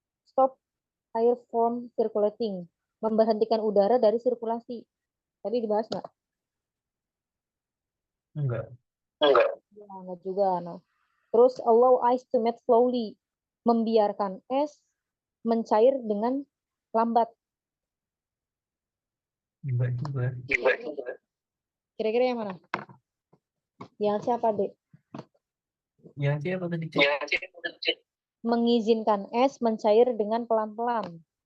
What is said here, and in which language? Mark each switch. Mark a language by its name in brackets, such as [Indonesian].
[English] Stop air from circulating. [Indonesian] Memberhentikan udara dari sirkulasi. Tadi dibahas nggak? Enggak. Enggak. Ya, nggak juga. Nah, terus [English] allow ice to melt slowly. [Indonesian] Membiarkan es mencair dengan lambat. Enggak juga. Enggak juga. Kira-kira yang mana? Yang siapa, Dek? Yang siapa tadi, Cek? Yang C. Mengizinkan es mencair dengan pelan-pelan.